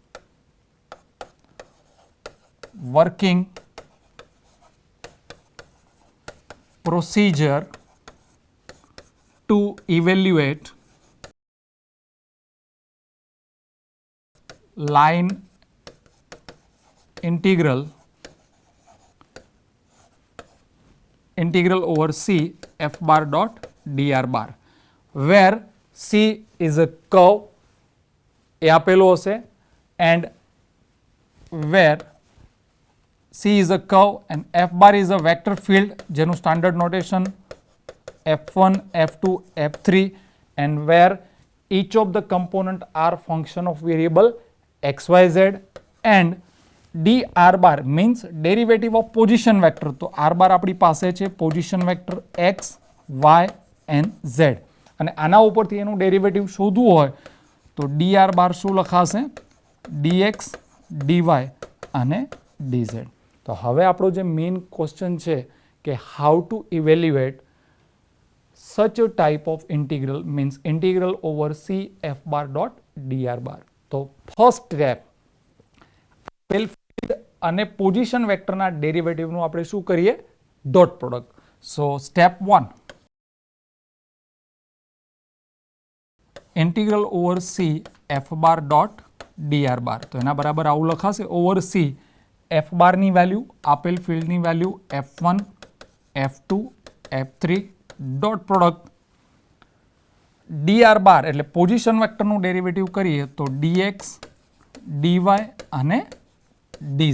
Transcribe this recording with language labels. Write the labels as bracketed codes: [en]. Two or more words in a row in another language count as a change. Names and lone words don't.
[en] વર્કિંગ procedure to evaluate line integral over C f bar dot dr bar where C is a curve [gu] એ આપેલો હશે [en] and where C is a curve and f bar is a vector field જેનું standard notation f1, f2, f3 and where each of the component are function of variable x, y, z and dr bar means derivative of position vector. [gu] તો [en] r bar [gu] આપણી પાસે છે [en] position vector x, y and z [gu] અને આના ઉપરથી એનું ડેરિવેટિવ શોધવું હોય તો dr bar શું લખાશે? dx, dy અને dz. તો હવે આપણો જે [en] main question [gu] છે કે [en] how to evaluate such a type of integral means integral over c f bar dot dr bar. [gu] તો [en] first step [gu] આપેલ ફિલ્ડ અને પોઝિશન વેક્ટરના ડેરિવેટિવનું આપણે શું કરીએ? [en] dot product. so step 1 integral over c f bar dot dr bar. [gu] તો એના બરાબર આવું લખાશે [en] over c f bar [gu] ની વેલ્યુ આપેલ ફિલ્ડની વેલ્યુ f1 f2 f3 [en] dot product dr bar [gu] એટલે પોઝિશન વેક્ટરનું ડેરિવેટિવ કરીએ તો dx dy અને dz.